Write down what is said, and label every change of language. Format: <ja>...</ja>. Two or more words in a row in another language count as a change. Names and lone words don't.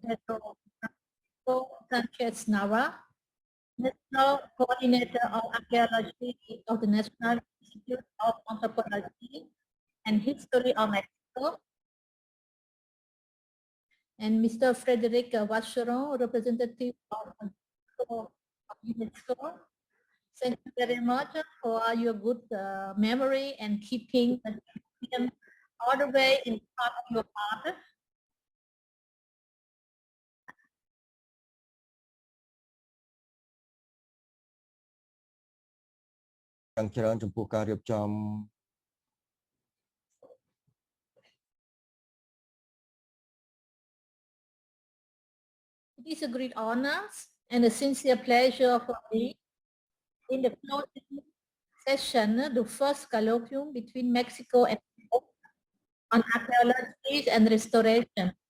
<en>Pedro Sanchez Nava, National Coordinator of Archaeology of the National Institute of Anthropology and History of Mexico, and Mr. Frederic Vacheron, representative of UNESCO. Thank you very much for your good memory and keeping the museum all the way in part of your heart.</en> <km>យ៉ាងច្រើនចំពោះការរៀបចំ</km> <en>It is a great honor and a sincere pleasure for me in the closing session, the first colloquium between Mexico and on archaeology and restoration.</en>